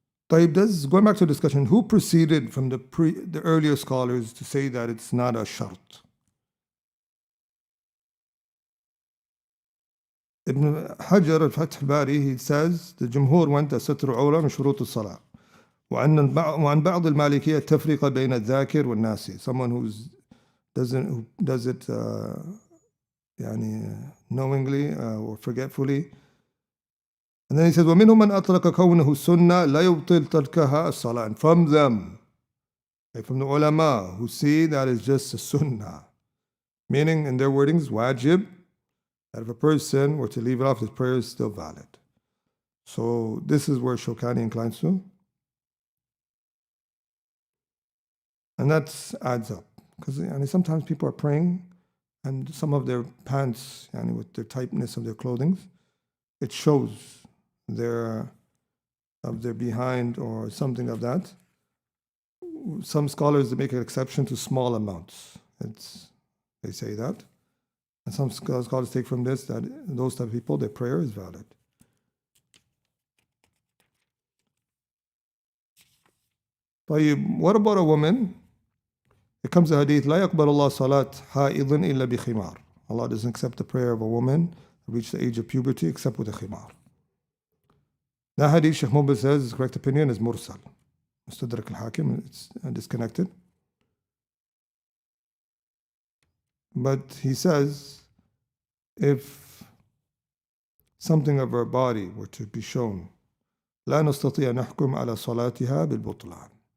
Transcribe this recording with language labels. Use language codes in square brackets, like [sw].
[en] Going back to the discussion, who preceded from the earlier scholars to say that it's not a shart? Ibn Hajar al-Fath al-Bari, he says, the Jumhur went as [ar] ستر عورة من شروط الصلاة. وعن بعض المالكية التفرقة بين الذاكر والناسي. [en] Someone who does it [ar] يعني [en] knowingly or forgetfully. And then he says, [ar] وَمِنْهُمْ مَنْ أَطْلَقَ كَوْنَهُ السُنَّةِ لَا يُبْطِلْ تَرْكَهَا الصَّلَاةِ. [en] And from them, from the ulama, who see that is just a sunnah, meaning in their wordings, wajib, that if a person were to leave it off, his prayer is still valid. So this is where Shawkani inclines to. And that adds up. Because sometimes people are praying and some of their pants, with the tightness of their clothing, it shows their behind or something of that. Some scholars, they make an exception to small amounts. They say that. And some scholars take from this that those type of people, their prayer is valid. What about a woman? It comes a hadith, [ar] لا يقبل الله صلاة حائض إلا بخمار. [en] Allah doesn't accept the prayer of a woman who reached the age of puberty except with a khimar. That hadith, Sheikh Mubil says, his correct opinion is mursal. Mustadrak al-Hakim, it's disconnected. But he says, if something of her body were to be shown, [ar] لا نستطيع نحكم على صلاتها بالبطلان.